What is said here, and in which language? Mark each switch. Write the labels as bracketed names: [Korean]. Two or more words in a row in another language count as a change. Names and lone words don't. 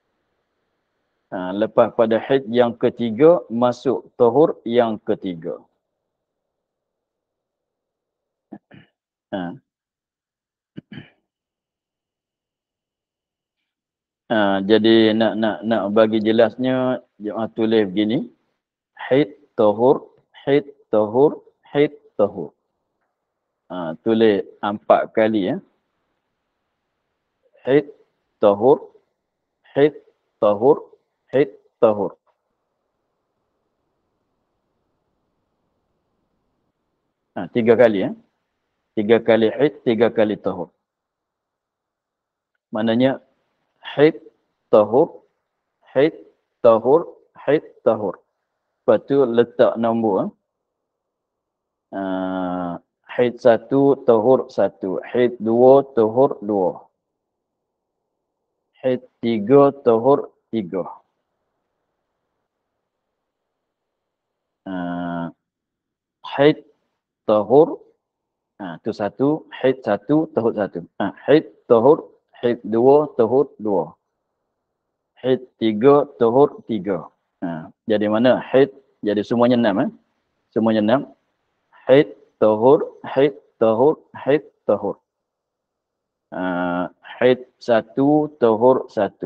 [Malay] Lepas pada haid yang ketiga, masuk tahur yang ketiga. Jadi nak bagi jelasnya, jemaah tulis begini. Haid, tahur, haid, tahur, haid, tahur. Tulis 4 kali ya. Haid, tahur, haid, tahur, haid, tahur. Tiga kali ya. 3 kali haid, 3 kali tahur. Maknanya haid, tahur, haid, tahur, haid, tahur. Lepas tu letak nombor. Haid 1, tahur 1. Haid 2, tahur 2. Haid 3, tahur 3. Haid, tahur, tu 1. Haid 1, tahur 1. Haid, tahur, haid 2, tahur 2. Haid 3, tahur 3. Jadi mana haid? Jadi semuanya 6. Semuanya 6. Haid, tahur, haid, tahur, haid, tahur. Haid 1, tahur 1.